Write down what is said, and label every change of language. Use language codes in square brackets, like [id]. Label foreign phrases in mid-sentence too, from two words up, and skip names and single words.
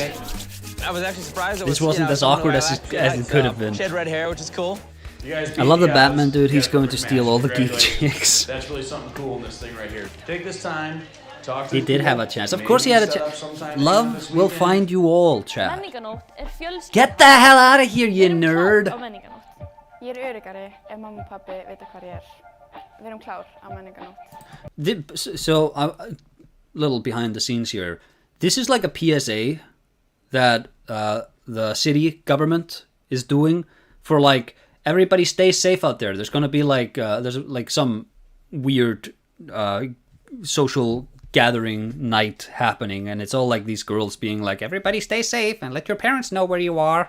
[en] I was actually surprised. This wasn't as awkward as it could have been. She had red hair, which is cool. You guys I love the beat Batman dude. You He's got a going to perfect steal match. all the geek Congratulations. chicks. That's really something cool in this thing right here. Take this time. Talk to He the did people. have a chance. Of Maybe course he had a set up chance. sometime Love this will weekend. find you all, chat. [is] Menninganótt fjölskylda. [en] Get the hell out of here, you nerd! [is] Á menninganótt. Ég öruggari ef mamma og pabbi vita hvað ég Við erum klár á menninganótt. [en] So, a little behind the scenes here. This is like a PSA that the city government is doing for like, everybody stay safe out there. There's gonna be like, there's like some weird social gathering night happening, and it's all like these girls being like, everybody stay safe and let your parents know where you are.